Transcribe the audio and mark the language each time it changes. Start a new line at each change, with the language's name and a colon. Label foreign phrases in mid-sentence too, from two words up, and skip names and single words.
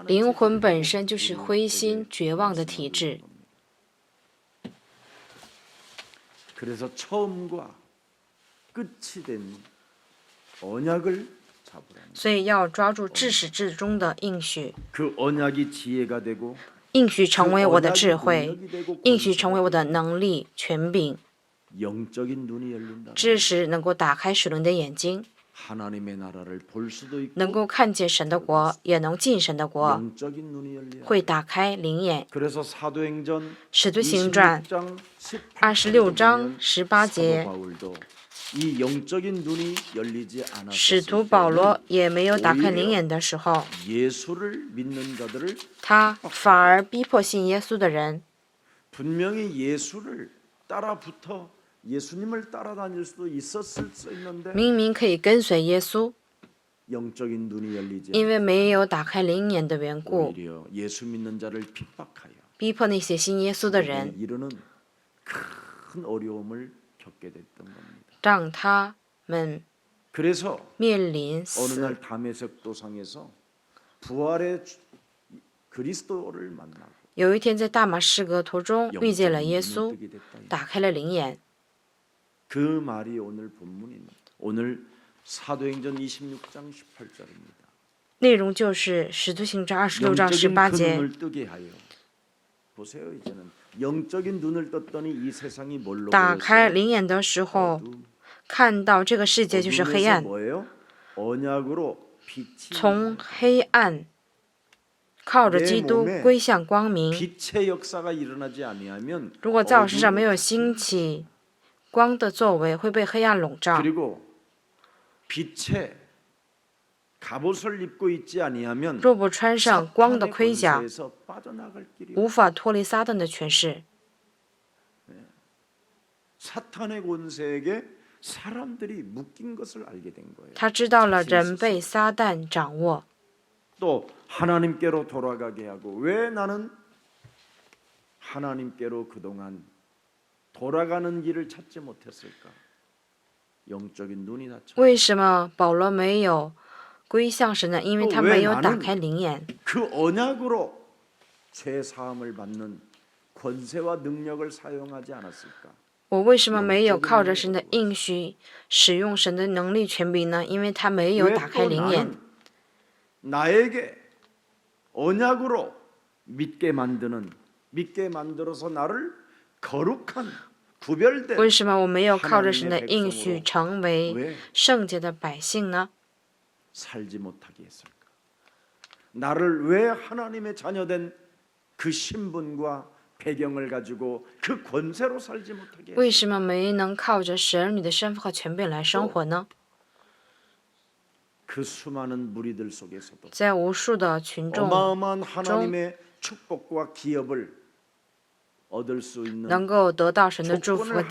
Chinese: 灵魂
Korean: 체질이라고
Chinese: 本身就是灰
Korean: 우리에게
Chinese: 心、绝望的体
Korean: 말씀하고
Chinese: 质
Korean: 있는。 겁니다. 그래서 처음과 끝이 된 언약을 잡으라는
Chinese: 所以要抓住至始至终的应许，
Korean: 그 언약이 지혜가 되고
Chinese: 应许成为我的智
Korean: 그
Chinese: 慧，
Korean: 언약이 능력이 되고
Chinese: 应许成为我
Korean: 권세가
Chinese: 的能力、权柄，
Korean: 영적인 눈이 열린다.
Chinese: 知识能够打开属灵的眼睛，
Korean: 하나님의 나라를 볼 수도 있고
Chinese: 能够看见神的国，也能进神的国，
Korean: 영적인 눈이 열려야
Chinese: 会打开灵眼。
Korean: 그래서 사도행전
Chinese: 使徒行传
Korean: 26장
Chinese: 26章
Korean: 18절에
Chinese: 18节
Korean: 사도 바울도 이 영적인 눈이 열리지
Chinese: 使徒
Korean: 않았을
Chinese: 保罗
Korean: 때는
Chinese: 也没有打开灵眼的时候，
Korean: 예수를 믿는 자들을
Chinese: 他反而逼迫信耶稣的人，
Korean: 분명히 예수를 따라붙어 예수님을 따라다닐 수도 있었을 수 있는데
Chinese: 明明可以跟随耶稣，
Korean: 영적인 눈이 열리지
Chinese: 因为没有打开灵眼的缘故，
Korean: 오히려 예수 믿는 자를 핍박하여
Chinese: 逼迫那些信耶稣的人，
Korean: 이르는 큰 어려움을 겪게 됐던 겁니다.
Chinese: 让他们
Korean: 그래서
Chinese: 面临
Korean: 어느
Chinese: 死。
Korean: 날 다메섹 도상에서 부활의 그리스도를 만나고
Chinese: 有一天在大马士革途中遇见了
Korean: 영적인
Chinese: 耶
Korean: 눈을
Chinese: 稣，
Korean: 뜨게 됐다.
Chinese: 打开了灵眼。
Korean: 그 말이 오늘 본문입니다. 오늘 사도행전 26장 18절입니다.
Chinese: 内容就是《使徒行传》26章
Korean: 영적인
Chinese: 18
Korean: 그
Chinese: 节。
Korean: 눈을 뜨게 하여 보세요. 이제는 영적인 눈을 떴더니 이 세상이 뭘로
Chinese: 打开
Korean: 보였어요?
Chinese: 灵眼的时候，
Korean: 어둠.
Chinese: 看到这个世界就是黑
Korean: 어둠에서
Chinese: 暗，
Korean: 뭐예요? 언약으로 빛이
Chinese: 从黑暗靠着基督归向光明。
Korean: 빛의 역사가 일어나지 아니하면
Chinese: 如果在我身上
Korean: 어둠이
Chinese: 没有兴起光的作为，会被黑暗笼罩。
Korean: 그리고 빛의 갑옷을 입고 있지 아니하면
Chinese: 若不穿上光的
Korean: 사탄의
Chinese: 盔甲，
Korean: 권세에서 빠져나갈 길이
Chinese: 无法脱离撒旦的权势。
Korean: 사탄의 권세에게 사람들이 묶인 것을 알게 된 거예요.
Chinese: 他知道了人被撒旦掌握，
Korean: 또 하나님께로 돌아가게 하고 왜 나는 하나님께로 그동안 돌아가는 길을 찾지 못했을까? 영적인 눈이 닫혀.
Chinese: 为什么保罗没有归向神呢？因为他没有打开灵眼。
Korean: 그 언약으로 죄 사함을 받는 권세와 능력을 사용하지 않았을까?
Chinese: 我为什么没有靠着神的应许使用神的能力权柄呢？因为他没有打开
Korean: 왜 또
Chinese: 灵眼。
Korean: 나에게 언약으로 믿게 만들어서 나를 거룩한 구별된
Chinese: 为什么我没有靠着神的应许成为
Korean: 왜
Chinese: 圣洁的百姓呢？
Korean: 살지 못하게 했을까? 나를 왜 하나님의 자녀된 그 신분과 배경을 가지고 그 권세로 살지 못하게
Chinese: 为
Korean: 했을까?
Chinese: 什么没能靠着神儿女的身份和权柄来生活呢？
Korean: 그 수많은 무리들 속에서도
Chinese: 在无数的群众
Korean: 어마어마한 하나님의 축복과 기업을 얻을 수 있는
Chinese: 能够得到神的祝福和